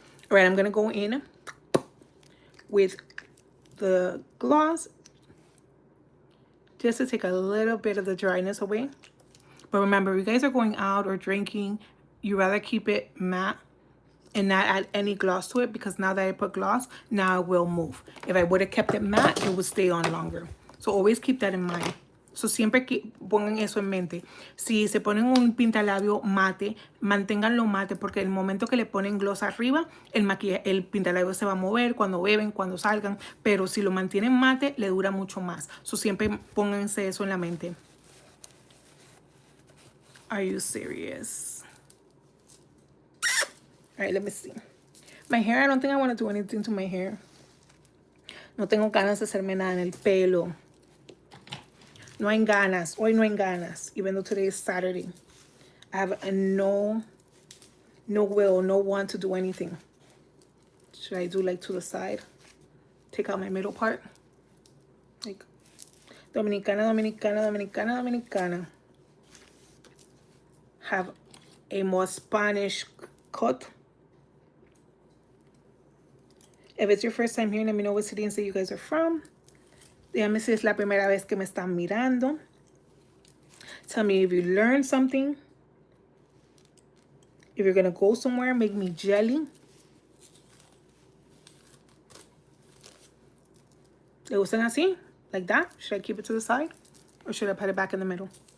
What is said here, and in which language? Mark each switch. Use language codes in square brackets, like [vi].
[en] All right, I'm gonna go in with the gloss just to take a little bit of the dryness away. But remember, if you guys are going out or drinking, you rather keep it matte and not add any gloss to it, because now that I put gloss, now it will move. If I would have kept it matte, it would stay on longer. So always keep that in mind. [es] So siempre pongan eso en mente. Si se ponen un pintalabio mate, manténganlo mate, porque el momento que le ponen gloss arriba, el pintalabio se va a mover cuando beben, cuando salgan. Pero si lo mantienen mate, le dura mucho más. So siempre pónganse eso en la mente. [en] Are you serious? All right, let me see. My hair, I don't think I want to do anything to my hair. [es] No tengo ganas de hacerme nada en el pelo. No hay ganas. Hoy no hay ganas. [en] Even though today is Saturday. I have no will, no want to do anything. Should I do like to the side? Take out my middle part. Like Dominicana, Dominicana, Dominicana, Dominicana. Have a more Spanish cut. If it's your first time here, let me know what city and state you guys are from. [es] Dígame si es la primera vez que me están mirando. [en] Tell me if you learned something. If you're going to go somewhere, make me jelly. [es] ¿Le gustan así? [en] Like that? Should I keep it to the side? Or should I put it back in the middle?